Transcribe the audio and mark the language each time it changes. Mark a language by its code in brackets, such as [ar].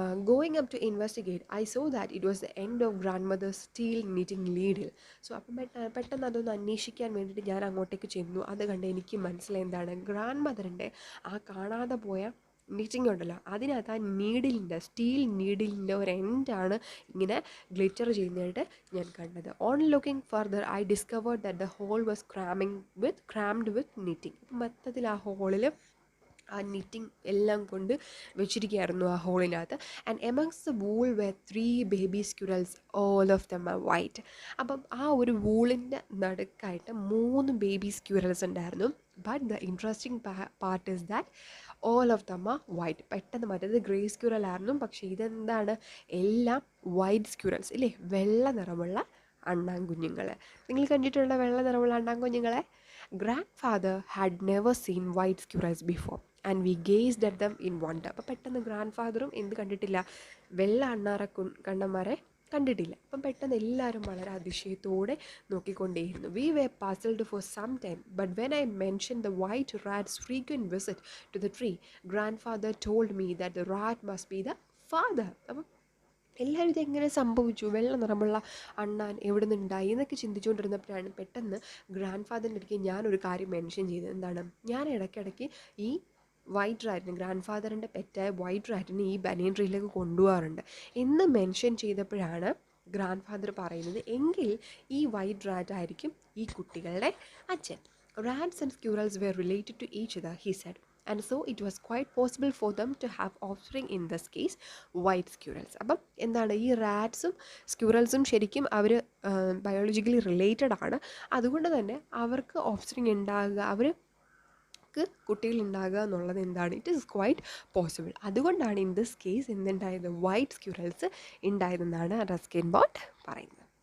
[en] Going up to investigate, I saw that it was the end of grandmother's steel knitting needle. [ml] So അപ്പം പെട്ടെന്ന് അതൊന്ന് അന്വേഷിക്കാൻ വേണ്ടിയിട്ട് ഞാൻ അങ്ങോട്ടേക്ക് ചെന്നു. അത് കണ്ട് എനിക്ക് മനസ്സിലായി എന്താണ്, ഗ്രാൻഡ് മദറിൻ്റെ ആ കാണാതെ പോയ നിറ്റിങ് ഉണ്ടല്ലോ, അതിനകത്ത് ആ സ്റ്റീൽ നീഡിലിൻ്റെ ഒരു എൻഡാണ് ഇങ്ങനെ ഗ്ലിറ്റർ ചെയ്യുന്നതായിട്ട് ഞാൻ കണ്ടത്. [en] On looking further I discovered that the hole was crammed with knitting. [ml] അപ്പം മൊത്തത്തിൽ ആ ഹോളിൽ ആ നിറ്റിങ് എല്ലാം കൊണ്ട് വെച്ചിരിക്കുകയായിരുന്നു ആ ഹോളിനകത്ത്. [en] And amongst the wool were 3 baby squirrels, all of them are white. [ml] അപ്പം ആ ഒരു വൂളിൻ്റെ നടുക്കായിട്ട് 3 ബേബി സ്ക്യൂറൽസ് ഉണ്ടായിരുന്നു. [en] But the interesting part is that all of them are white. [ml] പെട്ടെന്ന് മറ്റേത് ഗ്രേ സ്ക്യൂറൽ ആയിരുന്നു, പക്ഷേ ഇതെന്താണ്, എല്ലാം വൈറ്റ് സ്ക്യൂറൽസ് ഇല്ലേ, വെള്ള നിറമുള്ള അണ്ണാൻകുഞ്ഞുങ്ങൾ. നിങ്ങൾ കണ്ടിട്ടുള്ള വെള്ള നിറമുള്ള അണ്ണാൻകുഞ്ഞുങ്ങളെ? [en] Grandfather had never seen white squirrels before and we gazed at them in wonder. [ml] അപ്പോൾ പെട്ടെന്ന് ഗ്രാൻഡ് ഫാദറും എന്ത് കണ്ടിട്ടില്ല, വെള്ള കണ്ണന്മാരെ കണ്ടിട്ടില്ല. അപ്പം പെട്ടെന്ന് എല്ലാവരും വളരെ അതിശയത്തോടെ നോക്കിക്കൊണ്ടേയിരുന്നു. [en] We were puzzled for some time, but when I mentioned the white rat's frequent visit to the tree, grandfather told me that the rat must be the father. [ml] അപ്പം എല്ലാവരും ഇതെങ്ങനെ സംഭവിച്ചു, വെള്ള നിറമുള്ള അണ്ണാൻ എവിടെ നിന്നുണ്ടായി എന്നൊക്കെ ചിന്തിച്ചുകൊണ്ടിരുന്നപ്പോഴാണ് പെട്ടെന്ന് ഗ്രാൻഡ് ഫാദറിൻ്റെ അടുത്ത് ഞാനൊരു കാര്യം മെൻഷൻ ചെയ്തത്. എന്താണ്, ഞാൻ ഇടയ്ക്കിടയ്ക്ക് ഈ വൈറ്റ് റാറ്റിന്, ഗ്രാൻഡ് ഫാദറിൻ്റെ പെറ്റായ വൈറ്റ് റാറ്റിന് ഈ ബനിയൻ ട്രീയിലേക്ക് കൊണ്ടുപോകാറുണ്ട് എന്ന് മെൻഷൻ ചെയ്തപ്പോഴാണ് ഗ്രാൻഡ് ഫാദർ പറയുന്നത്, എങ്കിൽ ഈ വൈറ്റ് റാറ്റ് ആയിരിക്കും ഈ കുട്ടികളുടെ അച്ഛൻ. [en] Rats and squirrels were related to each other, he said. And so it was quite possible for them to have offspring, in this case white squirrels. [ml] അപ്പം എന്താണ്, ഈ റാറ്റ്സും സ്ക്യൂറൽസും ശരിക്കും അവർ ബയോളജിക്കലി റിലേറ്റഡ് ആണ്. അതുകൊണ്ട് തന്നെ അവർക്ക് ഓഫ്സ്പ്രിങ് ഉണ്ടാകുക, അവർക്ക് കുട്ടികളുണ്ടാകുക എന്നുള്ളത് എന്താണ്, [en] It is quite possible. [ml] അതുകൊണ്ടാണ് [en] in this case [ml] എന്തുണ്ടായത്, white squirrels ഉണ്ടായതെന്നാണ് Ruskin bond പറയുന്നത്.